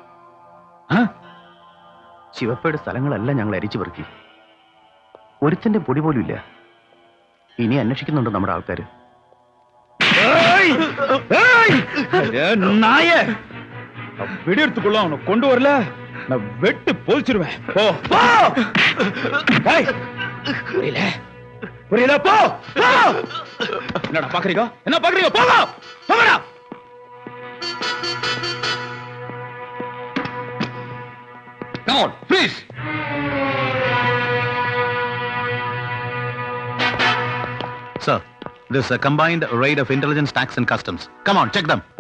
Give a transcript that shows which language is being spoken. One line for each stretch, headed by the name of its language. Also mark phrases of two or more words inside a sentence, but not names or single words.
Malayalam: ശിവപ്പയുടെ സ്ഥലങ്ങളെല്ലാം ഞങ്ങൾ അരിച്ചു പെറുക്കി. ഒരുത്തന്റെ പൊടി പോലും ഇല്ല. ഇനി അന്വേഷിക്കുന്നുണ്ട് നമ്മുടെ ആൾക്കാര്.
Tamil: வெடியெடுத்துக்குள்ள அவனை கொண்டு வரல நான் வெட்டு போலிச்சிருவேன். போ புரியல புரியல போ. என்னடா பாக்குறீங்க? என்ன பாக்குறீங்க? போங்க போங்கடா.
English: Come on, please. Sir, this is a combined raid of intelligence, tax and customs. Come on, check them.